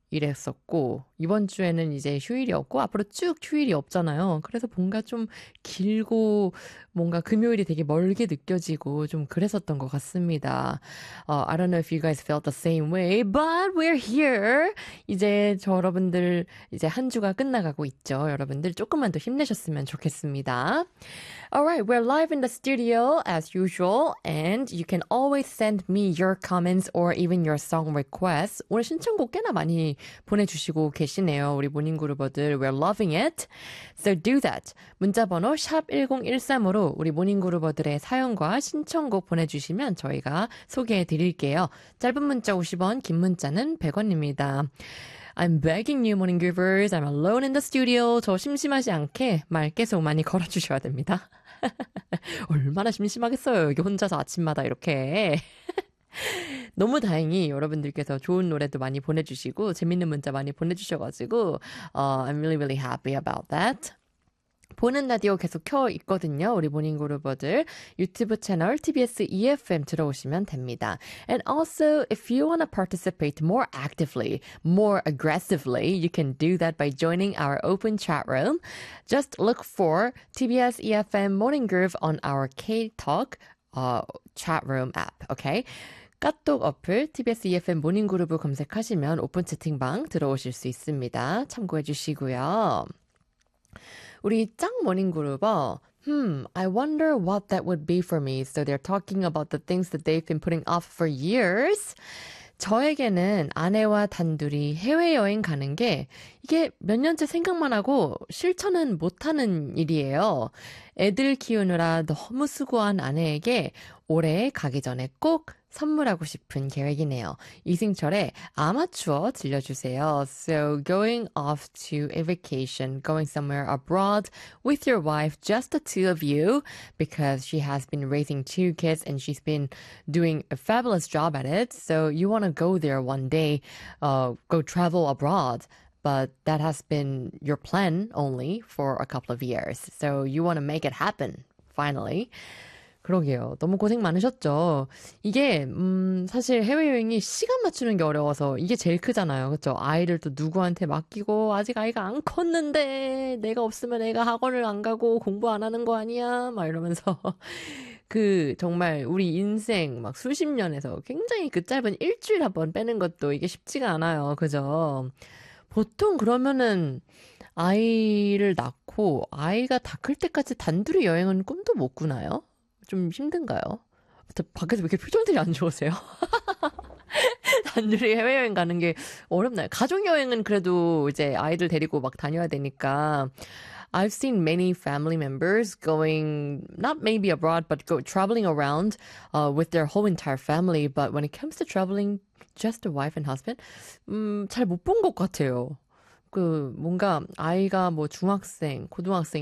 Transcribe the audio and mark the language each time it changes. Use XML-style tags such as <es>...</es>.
<ko>이랬었고 이번 주에는 이제 휴일이 없고 앞으로 쭉 휴일이 없잖아요. 그래서 뭔가 좀 길고 뭔가 금요일이 되게 멀게 느껴지고 좀 그랬었던 것 같습니다.</ko> <en>I don't know if you guys felt the same way, but we're here.</en> <ko>이제 저 여러분들 이제 한 주가 끝나가고 있죠. 여러분들 조금만 더 힘내셨으면 좋겠습니다.</ko> <en>Alright, we're live in the studio as usual, and you can always send me your comments or even your song requests.</en> <ko>오늘 신청곡 꽤나 많이 보내주시고 계시네요. 우리 모닝그룹어들</ko> <en>We're loving it. So do that.</en> <ko>문자번호 샵1013으로 우리 모닝그룹어들의 사연과 신청곡 보내주시면 저희가 소개해드릴게요. 짧은 문자 50원, 긴 문자는 100원입니다.</ko> <en>I'm begging you, Morning Groovers. I'm alone in the studio.</en> <ko>저 심심하지 않게 말 계속 많이 걸어주셔야 됩니다. 얼마나 심심하겠어요. 여기 혼자서 아침마다 이렇게. 너무 다행히 여러분들께서 좋은 노래도 많이 보내주시고 재밌는 문자 많이 보내주셔가지고</ko> <en>I'm really really happy about that.</en> <ko>보는 라디오 계속 켜 있거든요. 우리 모닝그룹어들 유튜브 채널 TBS EFM 들어오시면 됩니다.</ko> <en>And also, if you want to participate more actively, more aggressively, you can do that by joining our open chat room. Just look for TBS EFM Morning Groove on our K-Talk chat room app, okay?</en> <ko>카톡 어플 TBS EFM 모닝그룹을 검색하시면 오픈 채팅방 들어오실 수 있습니다. 참고해 주시고요. 우리 짱 모닝그룹어</ko> <en>I wonder what that would be for me. So they're talking about the things that they've been putting off for years.</en> <ko>저에게는 아내와 단둘이 해외여행 가는 게 이게 몇 년째 생각만 하고 실천은 못하는 일이에요. 애들 키우느라 너무 수고한 아내에게 올해 가기 전에 꼭 선물하고 싶은 계획이네요. 이승철의 아마추어 들려주세요.</ko> <en>So going off to a vacation, going somewhere abroad with your wife, just the two of you, because she has been raising two kids and she's been doing a fabulous job at it. So you want to go there one day, go travel abroad. But that has been your plan only for a couple of years. So you want to make it happen, finally.</en> <ko>그러게요. 너무 고생 많으셨죠. 이게 사실 해외여행이 시간 맞추는 게 어려워서 이게 제일 크잖아요. 그렇죠? 아이를 또 누구한테 맡기고 아직 아이가 안 컸는데 내가 없으면 애가 학원을 안 가고 공부 안 하는 거 아니야? 막 이러면서 그 정말 우리 인생 막 수십 년에서 굉장히 그 짧은 일주일 한번 빼는 것도 이게 쉽지가 않아요. 그죠? 보통 그러면은 아이를 낳고 아이가 다 클 때까지 단둘이 여행은 꿈도 못 꾸나요? 좀 힘든가요? 밖에서 왜 이렇게 표정들이 안 좋으세요? 단둘이 해외여행 가는 게 어렵나요? 가족여행은 그래도 이제 아이들 데리고 막 다녀야 되니까</ko> <en>I've seen many family members going, not maybe abroad, but go traveling around with their whole entire family. But when it comes to traveling, just a wife and husband?</en> <ko>잘 못 본 것 같아요. 그 뭔가 아이가 뭐 중학생, 고등학생 이렇게</ko>